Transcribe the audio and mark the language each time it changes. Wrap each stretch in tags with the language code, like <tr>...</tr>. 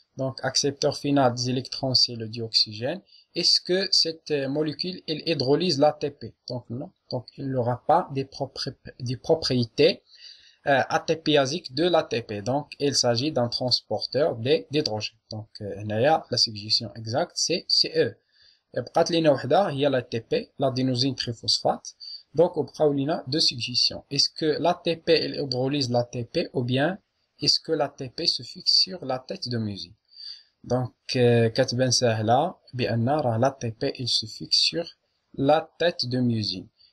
<fr>Donc, accepteur final des électrons, c'est le dioxygène. Est-ce que cette molécule, elle hydrolyse l'ATP? Donc non. Donc, il n'aura pas des propriétés ATPasiques de l'ATP. Donc, il s'agit d'un transporteur d'hydrogène. Donc, la suggestion exacte, c'est CE.</fr> <ar>بقات لينا وحده هي l'ATP, l'adénosine triphosphate.</ar> <fr>Donc,</fr> <ar>وبقاو لينا</ar> <fr>deux suggestions. Est-ce que l'ATP elle hydrolyse l'ATP ou bien est-ce que l'ATP se fixe sur la tête de musine? Donc,</fr> <ar>كتبان سهلة بأن راه</ar> <fr>l'ATP il se fixe sur la tête de musine.</fr>